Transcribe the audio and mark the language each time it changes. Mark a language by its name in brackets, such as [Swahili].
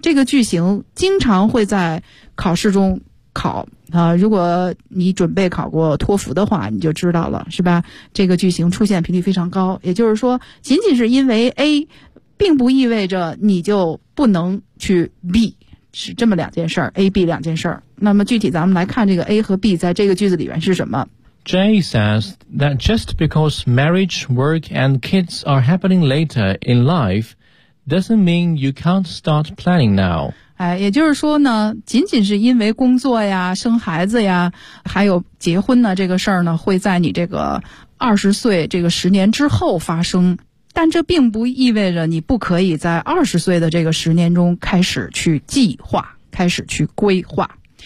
[Chinese] 这个句型经常会在考试中考啊，如果你准备考过托福的话，你就知道了，是吧？这个句型出现频率非常高，也就是说，仅仅是因为 A， 并不意味着你就不能去 B。是这么两件事儿 ，A、B 两件事儿。那么具体咱们来看这个 A 和 B 在这个句子里面是什么。 [English] Jay says that just because marriage, work, and kids are happening later in life, doesn't mean you can't start planning now. [Chinese] 哎，也就是说呢，仅仅是因为工作呀、生孩子呀、还有结婚呢这个事儿呢，会在你这个20岁这个十年之后发生。但这并不意味着你不可以在20岁的这个十年中开始去计划，开始去规划。